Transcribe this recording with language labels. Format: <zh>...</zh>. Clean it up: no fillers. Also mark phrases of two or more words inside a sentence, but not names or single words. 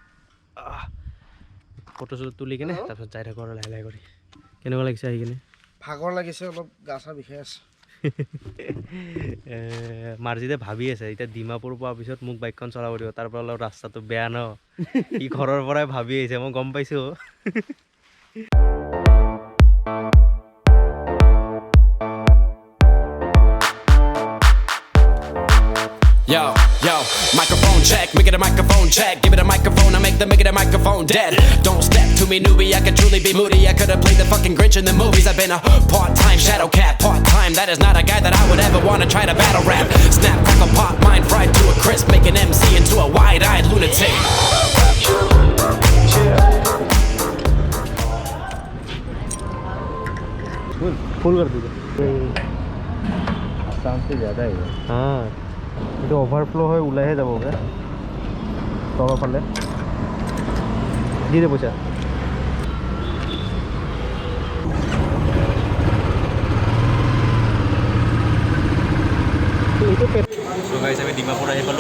<as>ফটো চটো তুলি কেনে তাৰপিছত যাই থাকোঁ আৰু লাহে লাহে কৰি। কেনেকুৱা লাগিছে আহি কিনে? ভাগৰ লাগিছে অলপ, গা চা বিষাই আছে। মাৰ্জিতে ভাবি আছে এতিয়া ডিমাপুৰ পোৱাৰ পিছত মোক বাইকখন চলাব দিব, তাৰ পৰা অলপ ৰাস্তাটো বেয়া ন, সি ঘৰৰ পৰাই ভাবি আহিছে, মই গম পাইছোঁ।</as> <en>Yo, microphone check, make it a microphone check. Give it a microphone, I make it a microphone dead. Don't step to me, newbie, I could truly be moody. I could have played the fucking Grinch in the movies. I've been a part-time shadow cat, part-time. That is not a guy that I would ever want to try to battle rap. Snap, crackle, pop, mind fried to a crisp. Make an MC into a wide-eyed lunatic.</en> <hi>फुल कर दीजिए। आसाम से ज़्यादा है। हाँ,</hi> <as>এইটো অভাৰফ্ল' হৈ ওলাইহে যাবগৈ তলৰ ফালে। দি দে পইচা। গাইজ আমি ডিমাপুৰ আহি পালোঁ।</as>